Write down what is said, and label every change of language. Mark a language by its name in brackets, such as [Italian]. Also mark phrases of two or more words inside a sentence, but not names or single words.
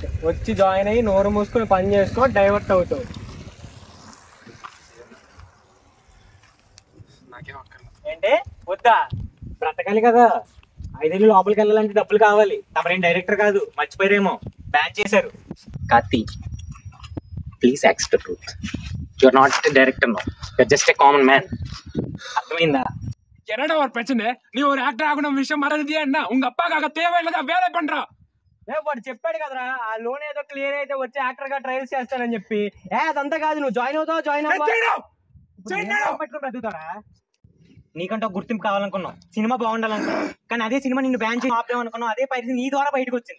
[Telugu] వచ్చి జాయిన్ అయ్యి నోరు మూసుకొని పని చేసుకో, డైవర్ట్ అవుతావు. ఏంటి వద్దా? బ్రతకాలి కదా, 5 ఏళ్ళు లోపలికి వెళ్ళాలంటే డబ్బులు కావాలి. తమరేం డైరెక్టర్ కాదు, మర్చిపోయారేమో, బ్యాన్ చేశారు. [English] Karthi, please accept the truth. you are not director no, you are just a common man. [Telugu] అర్థమైందా? [Tamil] என்னடா ஒரு பிரச்சனை? நீ ஒரு ஆக்டர் ஆகணும் விஷயம் மறந்துட்டியா என்ன? உங்க அப்பாக்காக தேவையில்லதா வேலை பண்றா. [Telugu] వాడు చెప్పాడు కదరా, ఆ లోన్ ఏదో క్లియర్ అయితే వచ్చి యాక్టర్ గా ట్రయల్స్ చేస్తానని చెప్పి. అదంతా కాదు, నువ్వు జాయిన్ అవుతావు, జాయిన్ పెట్టుకుంటారా? నీకంటే ఒక గుర్తింపు కావాలనుకున్నావు, సినిమా బాగుండాలనుకున్నావు, కానీ అదే సినిమా నిన్ను బ్యాన్ చేసి ఆపేమనుకున్నావు. అదే పరిస్థితి నీ ద్వారా బయటకు వచ్చింది.